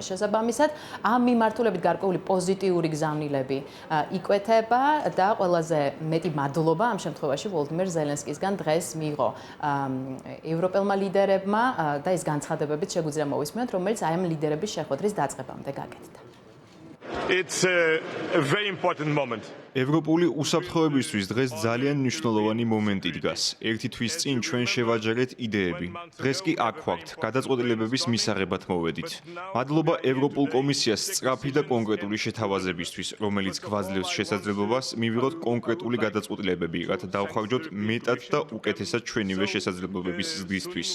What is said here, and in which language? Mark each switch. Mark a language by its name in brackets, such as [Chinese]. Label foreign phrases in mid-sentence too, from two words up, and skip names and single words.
[Georgian] შესაბამისად, ამ მიმართულებით გარკვეული პოზიტიური გზავნილები იკვეთება და ყველაზე მეტი მადლობა ამ შემთხვევაში ვოლოდიმერ ზელენსკისგან დღეს მიიღო ევროპელმა ლიდერებმა და ეს განცხადებებიც შეგვიძლია მოვისმინოთ, რომელიც აი ამ ლიდერების შეხვედრის დაწყებამდე გაკეთდა. [English] It's a very important moment. [Georgian] ევროპული უსაფრთხოებისთვის დღეს ძალიან მნიშვნელოვანი მომენტი დგას. ერთი თვის წინ ჩვენ შევაჯერეთ იდეები. დღეს კი აქ ვართ, გადაწყვეტილებების მისაღებად მოვედით. მადლობა ევროპულ კომისიას სწრაფი და კონკრეტული შეთავაზებისთვის, რომელიც გვაძლევს შესაძლებლობას მივიღოთ კონკრეტული გადაწყვეტილებები, რათა დავხარჯოთ მეტად და უკეთესად ჩვენივე შესაძლებლობების ზრდისთვის.